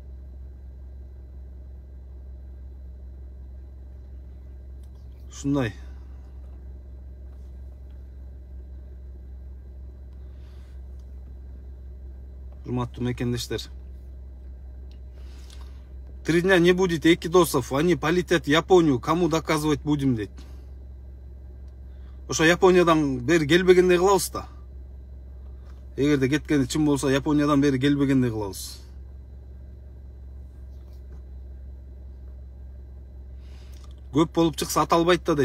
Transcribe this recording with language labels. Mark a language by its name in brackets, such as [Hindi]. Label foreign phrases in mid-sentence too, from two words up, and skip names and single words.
[Kyrgyz] Ушундай. Урматтуу мекендештер, [Russian] 3 дня не будет экидосов, они полетят в Японию, кому доказывать будем дейт. [Kyrgyz] Ошо Япониядан бери келбегендей кылабыз да. Эгерде кеткени чын болсо, Япониядан бери келбегендей кылабыз. Көп болуп чыкса аталбайт да дейт.